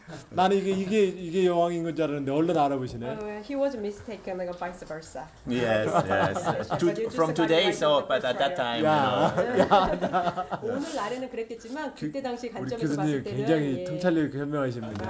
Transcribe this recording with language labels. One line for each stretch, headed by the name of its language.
Korean: 나는 이게 여왕인 건 줄 알았는데 얼른 알아보시네.
English: He was mistaken, like vice versa. Yes. From today, so but at that time,
Korean: 오늘 날에는 그랬겠지만 그때 당시 관점에서 교수님 봤을 때는 굉장히 통찰력 현명하십니다.